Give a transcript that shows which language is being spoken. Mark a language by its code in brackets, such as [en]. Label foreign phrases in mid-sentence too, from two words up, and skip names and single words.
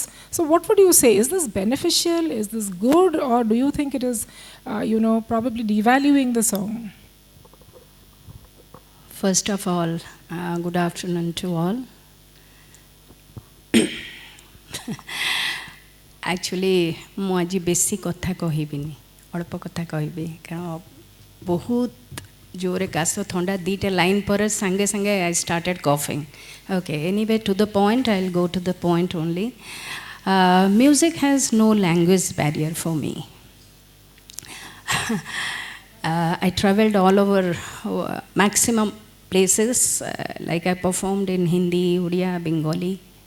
[en] So what would you say? Is this beneficial? Is this good? Or do you think it is, probably devaluing the song? First of all, good afternoon to all. Actually, [or] ମୁଁ ଆଜି ବେଶୀ କଥା କହିବିନି, ଅଳ୍ପ କଥା କହିବି କାରଣ ବହୁତ ଜୋରେ କାଶ ଥଣ୍ଡା ଦୁଇଟା ଲାଇନ୍ ପରେ ସାଙ୍ଗେ ସାଙ୍ଗେ [en] I started coughing. Okay, anyway, to the point, I'll go to the point only. Music has no language barrier for me. I traveled all over maximum places, like I performed in Hindi, Odia, Bengali.